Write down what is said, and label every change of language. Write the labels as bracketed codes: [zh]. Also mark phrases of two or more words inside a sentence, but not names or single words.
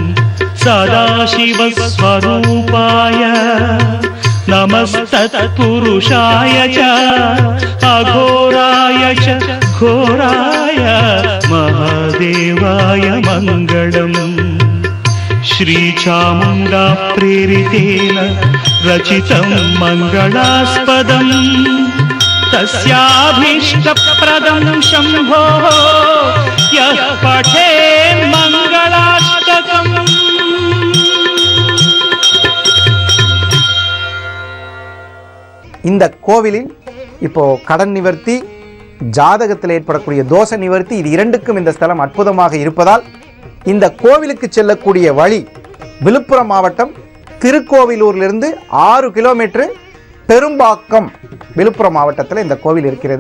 [sa] सदाशिवस्वरूपाय नमस्तत्पुरुषाय च अघोराय च घोराय महादेवाय मङ्गलम् श्रीचामुण्डा प्रेरितेन रचितं मङ्गलास्पदम् तस्याभीष्टप्रदं शम्भोः यः पठेन् मङ्गलाष्टकम्। [ta] இந்த கோவிலில் இப்போ கடன் நிவர்த்தி, ஜாதகத்தில் ஏற்படக்கூடிய தோஷ நிவர்த்தி, இது இரண்டுக்கும் இந்த ஸ்தலம் அற்புதமாக இருப்பதால் இந்த கோவிலுக்கு செல்லக்கூடிய வழி விழுப்புரம் மாவட்டம் திருக்கோவிலூரிலிருந்து 6 கிலோமீட்டர் பெரும்பாக்கம் விழுப்புரம் மாவட்டத்தில் இந்த கோவில் இருக்கிறது.